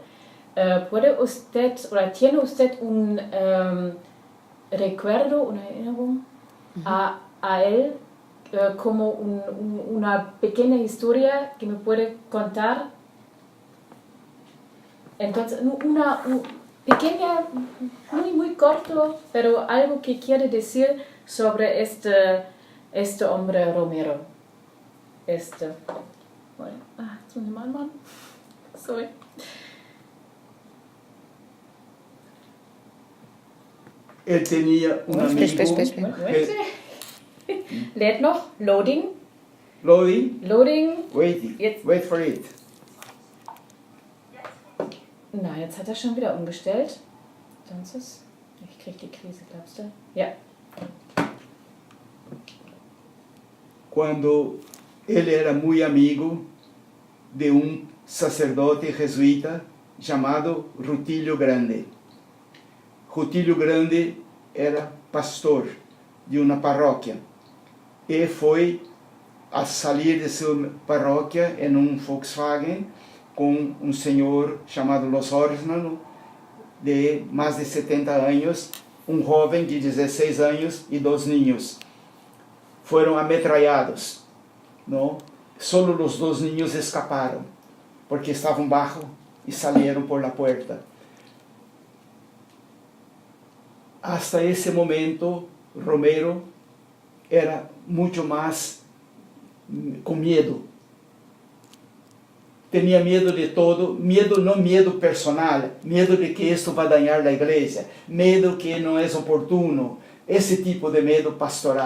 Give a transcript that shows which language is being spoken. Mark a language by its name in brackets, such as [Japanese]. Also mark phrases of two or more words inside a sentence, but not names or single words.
[Spanish] ¿Puede usted, o tiene usted un recuerdo, una erinnerung a él, como una pequeña historia que me puede contar? Entonces, una pequeña, muy corto, pero algo que quiere decir sobre este hombre Romero. Bueno, [German] jetzt muss ich mal anmachen. Sorry. [Spanish] Él tenía un amigo. Espera. [German] Lädt noch. Loading. Loading. Jetzt. [English] Wait for it. [German] Na, jetzt hat er schon wieder umgestellt. Entonces, ich krieg die Krise, glaubst du? Ja. [Spanish] Cuando él era muy amigo de un sacerdote jesuita llamado Rutilio Grande. [Portuguese] Rutilio Grande era pastor de uma paróquia e foi a salir de sua paróquia em um Volkswagen com um senhor chamado Los Orsnano, de mais de 70 anos, um jovem de 16 anos e 2 niños. Foram ametrallados, não? Solo os 2 niños escaparam, porque estavam baixo e saíram [Spanish] por la puerta. [Portuguese] Hasta esse momento, Romero era muito mais com medo. Tinha medo de todo, medo não medo personal, medo de que isto vai dañar a igreja, medo que não é oportuno, esse tipo de medo pastoral.